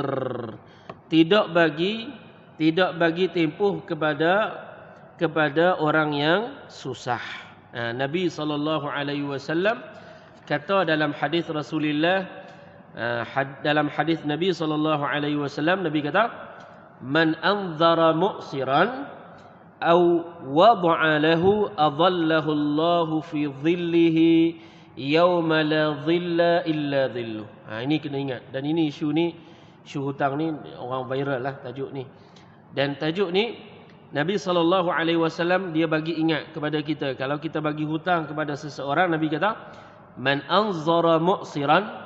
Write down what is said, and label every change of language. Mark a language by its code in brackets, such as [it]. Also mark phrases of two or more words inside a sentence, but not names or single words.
[ms] Tidak bagi tempoh kepada orang yang susah. Nabi SAW kata dalam hadis Rasulullah, dalam hadis Nabi SAW, Nabi kata, [ar] من أنظر معسرا أو وضع له أظله الله في ظله يوم لا ظل إلا ظله. [ms] Ini kena ingat. Dan ini isu hutang ni orang viral lah tajuk ni. Dan tajuk ni Nabi SAW dia bagi ingat kepada kita. Kalau kita bagi hutang kepada seseorang, Nabi kata [ar] من أنظر معسرا.